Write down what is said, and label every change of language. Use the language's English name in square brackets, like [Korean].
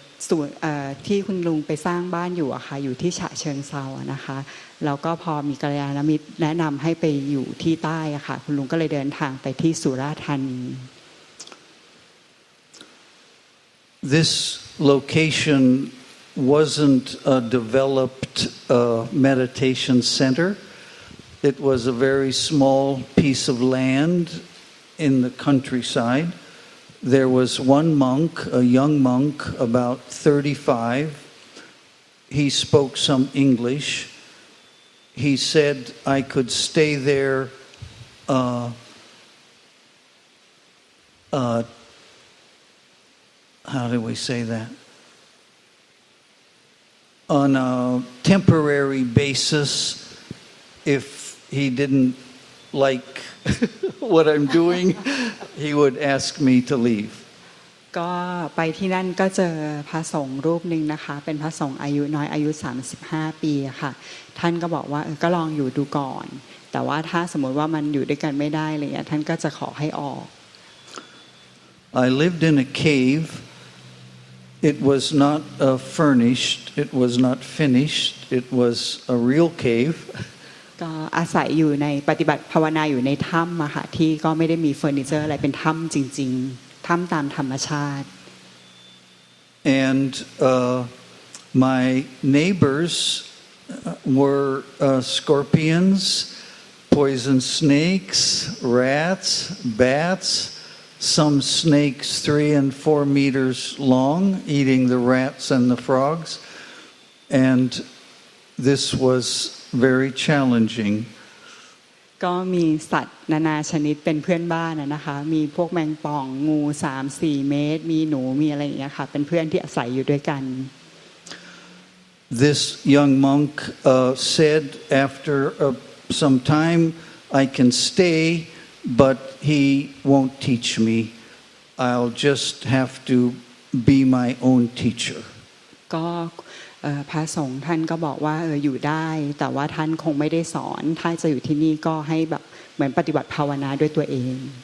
[Thai] ส่วนที่คุณลุงไปสร้างบ้านอยู่อะค่ะอยู่ที่ฉะเชิงเทรานะคะแล้วก็พอมีกัลยาณมิตรแนะนำให้ไปอยู่ที่ใต้อะค่ะคุณลุงก็เลยเดินทางไปที่สุราษฎร์ธานี [English] This location wasn't a developed meditation center. It was a very small piece of land in the countryside. There was one monk, a young monk, about 35. He spoke some English. He said I could stay there how do we say that? On a temporary basis if he didn't like what I'm doing, he would ask me to leave. [Thai] ก็ไปที่นั่นก็เจอพระสงฆ์รูปหนึ่งนะคะเป็นพระสงฆ์อายุน้อยอายุ35 ปีค่ะท่านก็บอกว่าก็ลองอยู่ดูก่อนแต่ว่าถ้าสมมติว่ามันอยู่ด้วยกันไม่ได้อะไรอย่างเงี้ยท่านก็จะขอให้ออก [English] I lived in a cave It was not furnished. It was not finished. It was a real cave. [Thai] ก็อาศัยอยู่ในปฏิบัติภาวนาอยู่ในถ้ำอะค่ะที่ก็ไม่ได้มีเฟอร์นิเจอร์อะไรเป็นถ้ำจริงๆถ้ำตามธรรมชาติ [English] And my neighbors were scorpions, poison snakes, rats, bats, some snakes 3 and 4 meters long, eating the rats and the frogs. And this was very challenging. [Thai] ก็มีสัตว์นานาชนิดเป็นเพื่อนบ้านนะคะมีพวกแมงป่องงู 3-4 เมตรมีหนูมีอะไรอย่างเงี้ยค่ะเป็นเพื่อนที่อาศัยอยู่ด้วยกัน [English] This young monk said after some time I can stay but he won't teach me. I'll just have to be my own teacher. [Thai] ก็พระสงฆ์ท่านก็บอกว่าอยู่ได้แต่ว่าท่านคงไม่ได้สอนถ้าจะอยู่ที่นี่ก็ให้แบบเหมือนปฏิบัติภาวนาด้วยตัวเอง